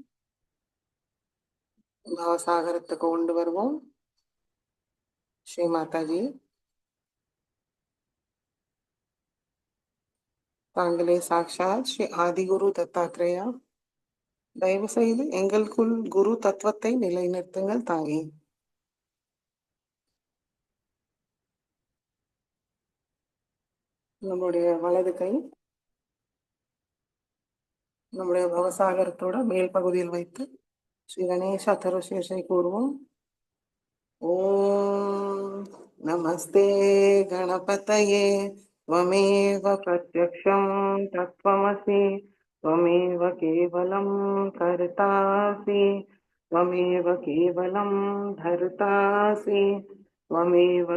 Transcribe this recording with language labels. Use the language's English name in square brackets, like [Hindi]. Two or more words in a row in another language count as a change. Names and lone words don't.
[Tamil] பவசாகரத்துக்கு கொண்டு வருவோம் ஸ்ரீ மாதாஜி தாங்களே சாக்ஷாத் ஸ்ரீ ஆதிகுரு தத்தாத்ரேயா தயவு செய்து எங்களுக்குள் குரு தத்துவத்தை நிலைநிறுத்துங்கள் தாயே நம்முடைய வலது கை நம்முடைய பவசாகரத்தோட மேல் பகுதியில் வைத்து ஸ்ரீ கணேஷ அதர்வசேஷை கூறுவோம் [Sanskrit] ॐ नमस्ते गणपतये त्वमेव प्रत्यक्षं तत्त्वमसि त्वमेव केवलं कर्तासि त्वमेव केवलं धर्तासि त्वमेव